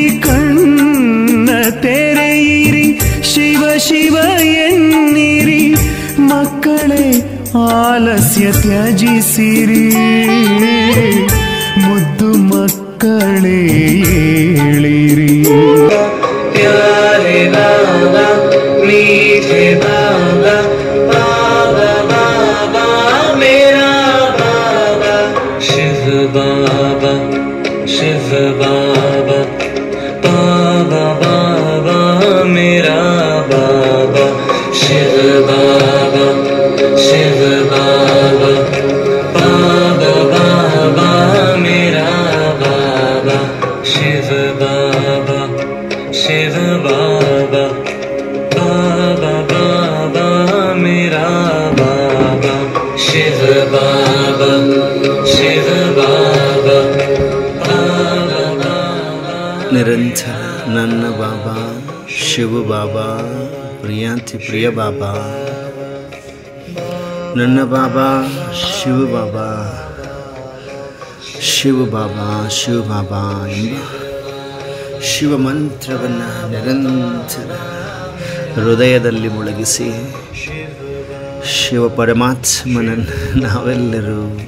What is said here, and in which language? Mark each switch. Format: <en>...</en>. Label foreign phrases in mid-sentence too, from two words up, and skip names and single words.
<kn>ಕಣ್ಣ ತೆರೆಯಿರಿ, ಶಿವ ಶಿವ ಎನ್ನಿರಿ. ಮಕ್ಕಳೇ ಆಲಸ್ಯ ತ್ಯಜಿಸಿರಿ, ಮುದ್ದು ಮಕ್ಕಳೇ ಮಕ್ಕಳೇ ಏಳಿರಿ.</kn> <hi>प्यारे बाबा मीठे बाबा बाबा बाबा मेरा बाबा शिव बाबा बाबा बाबा मेरा बाबा शिव बाबा बाबा बाबा मेरा बाबा शिव बाबा बाबा बाबा मेरा बाबा शिव बाबा</hi> <kn>ನಿರಂತರ ನನ್ನ ಬಾಬಾ ಶಿವ ಬಾಬಾ ಪ್ರಿಯಾಂತಿ ಪ್ರಿಯ ಬಾಬಾ ನನ್ನ ಬಾಬಾ ಶಿವ ಬಾಬಾ ಶಿವ ಬಾಬಾ ಶಿವ ಬಾಬಾ ಎಂಬ ಶಿವ ಮಂತ್ರವನ್ನು ನಿರಂತರ ಹೃದಯದಲ್ಲಿ ಮುಳುಗಿಸಿ ಶಿವ ಪರಮಾತ್ಮನನ್ನು ನಾವೆಲ್ಲರೂ</kn>